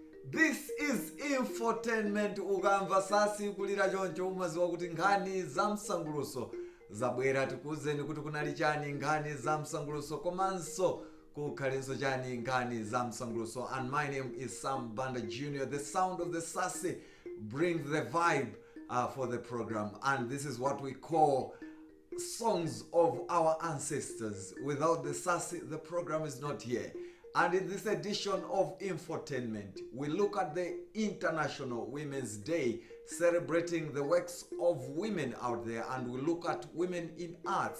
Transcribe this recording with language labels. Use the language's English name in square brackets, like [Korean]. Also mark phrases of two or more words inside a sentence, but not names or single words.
[English] This is Infotainment. [Nyanja] Ukamva sasi kulira choncho umaziwa kuti nkhani za msanguluso zabwera tikuzeni kuti kunali chani nkhani za msanguluso komanso kukhalenso chani nkhani za msanguluso. [English] And my name is Sam Banda Jnr. The sound of the sassy brings the vibe for the program, and this is what we call songs of our ancestors. Without the sassy, the program is not here. And in this edition of Infotainment, we look at the International Women's Day, celebrating the works of women out there, and we look at women in arts.